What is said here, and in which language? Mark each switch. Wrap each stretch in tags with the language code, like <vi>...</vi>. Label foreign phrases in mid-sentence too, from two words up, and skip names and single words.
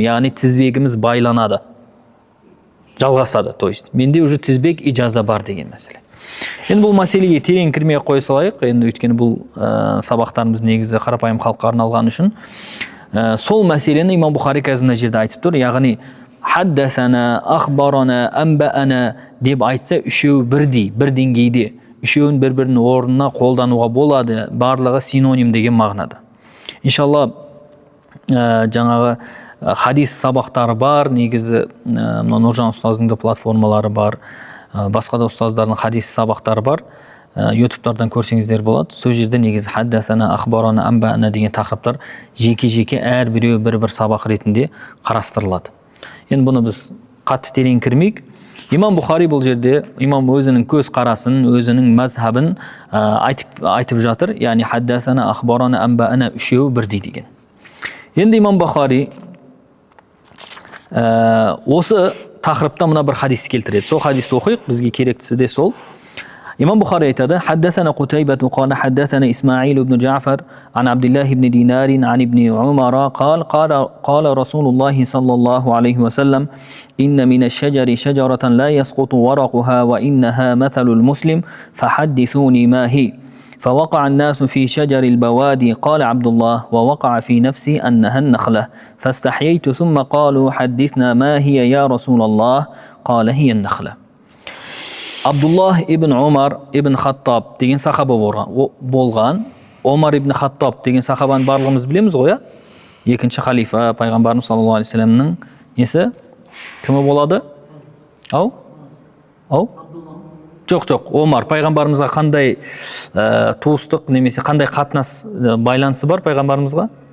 <kk>Яғни тізбегіміз байланады. Жалғасады,</kk> <ru>то есть.</ru> <kk>Менде уже тізбек ижаза бар деген мәселе. Енді бұл мәселеге терең кірмей қоя салайық. Енді өйткені бұл сабақтарымыз негізі қарапайым халыққа арналған үшін. Сол мәселені имам Бұхари қазір мына жерде айтып тұр. Яғни</kk> <ar>حدثنا، أخبرنا,</ar> <kk>амбаана деп айтса үшеуі бірдей, бір деңгейде. Үшеуін бір-бірінің орнына қолдануға болады. Барлығы синоним деген мағынада. Иншалла жаңағы хадис сабақтары бар, негізі Нұржан ұстаздың да платформалары бар, басқа да ұстаздардың хадис сабақтары бар. Ютубтардан көрсеңіздер болады. Сол жерде негізі</kk> <ar>حدثنا، أخبرنا,</ar> <kk>амбаана деген тақырыптар жеке-жеке әрбіреуі бір-бір сабақ ретінде қарастырылады. Енді бұны біз қатты терең кірмейік. Имам Бұхари бұл жерде имам өзінің көз қарасын, өзінің мазхабын айтып жатыр. Яғни</kk> <ar>حدثنا، أخبرنا,</ar> <kk>амбаана үшеуі бірдей деген. Енді имам Бұхари осы тақырыпта мына бір хадис келтіреді. Сол хадисті оқиық, бізге керектісі де сол.</kk> <ar>إمام بخاري يتدى حدثنا قتيبة قال حدثنا إسماعيل بن جعفر عن عبد الله بن دينار عن ابن عمر قال رسول الله صلى الله عليه وسلم إن من الشجر شجرة لا يسقط ورقها وإنها مثل المسلم فحدثوني ما هي فوقع الناس في شجر البوادي قال عبد الله ووقع في نفسي أنها النخلة فاستحييت ثم قالوا حدثنا ما هي يا رسول الله قال هي النخلة.</ar> <kk>Абдуллах ибн Умар ибн Хаттаб деген сахаба болған. Омар ибн Хаттаб деген сахабаны барлығымыз білеміз ғой, иә? Екінші халифа пайғамбарымыз</kk> <ar>صلى الله عليه وسلم</ar> <kk>несі? Кімі болады? Ау? Жоқ, Омар пайғамбарымызға қандай туыстық немесе қандай қатынас байланысы бар пайғамбарымызға?</kk>